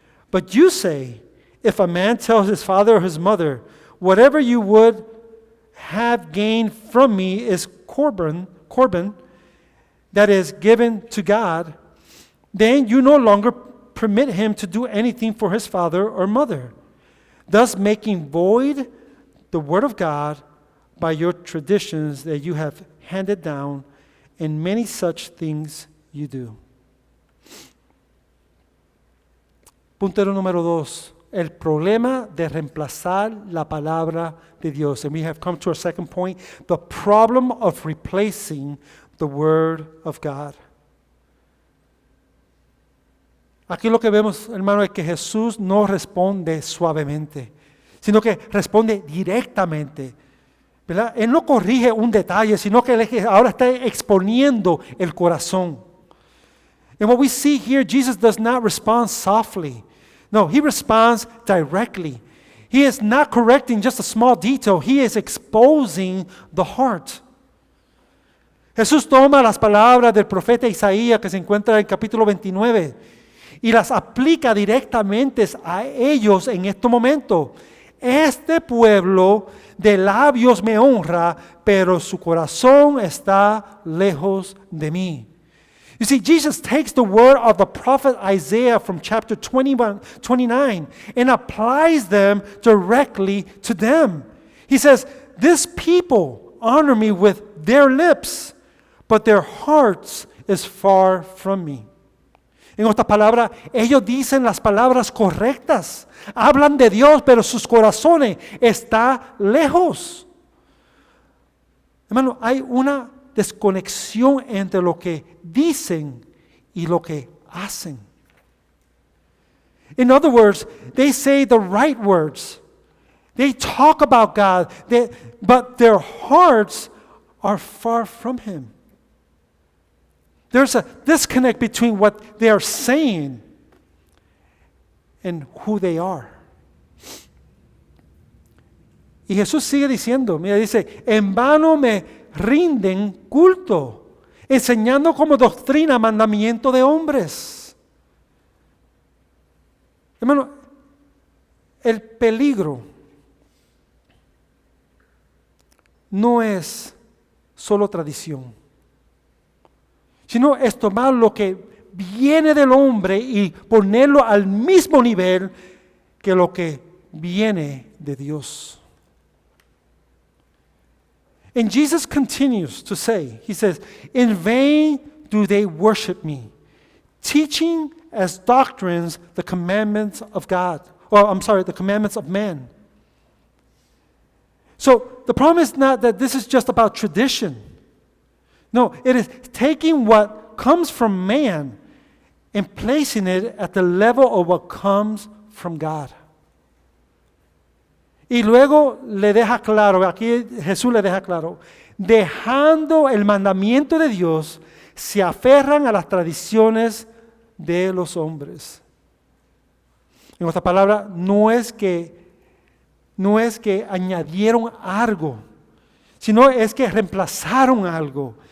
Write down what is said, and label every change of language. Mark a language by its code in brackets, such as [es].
[en] But you say, if a man tells his father or his mother, whatever you would have gained from me is Corban, that is given to God, then you no longer permit him to do anything for his father or mother, thus making void the word of God by your traditions that you have handed down, and many such things you do. [es] Puntero número 2, el problema de reemplazar la palabra de Dios. [en] And we have come to our second point, the problem of replacing the word of God. [es] Aquí lo que vemos, hermano, es que Jesús no responde suavemente, sino que responde directamente. ¿Verdad? Él no corrige un detalle, sino que él ahora está exponiendo el corazón. [en] And what we see here, Jesus does not respond softly. No, he responds directly. He is not correcting just a small detail. He is exposing the heart. [es] Jesús toma las palabras del profeta Isaías que se encuentra en capítulo 29 y las aplica directamente a ellos en este momento. Este pueblo de labios me honra, pero su corazón está lejos de mí. [en] You see, Jesus takes the word of the prophet Isaiah from chapter 29 and applies them directly to them. He says, this people honor me with their lips, but their hearts is far from me. [es] En otras palabras, ellos dicen las palabras correctas, hablan de Dios, pero sus corazones están lejos. Hermano, hay una desconexión entre lo que dicen y lo que hacen. [en] In other words, they say the right words. They talk about God, but their hearts are far from Him. There's a disconnect between what they are saying and who they are. [es] Y Jesús sigue diciendo, mira, dice, en vano me rinden culto, enseñando como doctrina mandamiento de hombres. Hermano, el peligro no es solo tradición, sino es tomar lo que viene del hombre y ponerlo al mismo nivel que lo que viene de Dios. [en] And Jesus continues to say, he says, in vain do they worship me, teaching as doctrines the commandments of God. The commandments of man. So the problem is not that this is just about tradition. No, it is taking what comes from man and placing it at the level of what comes from God. [es] Y luego le deja claro, aquí Jesús le deja claro, dejando el mandamiento de Dios, se aferran a las tradiciones de los hombres. En otras palabras, no es que añadieron algo, sino es que reemplazaron algo.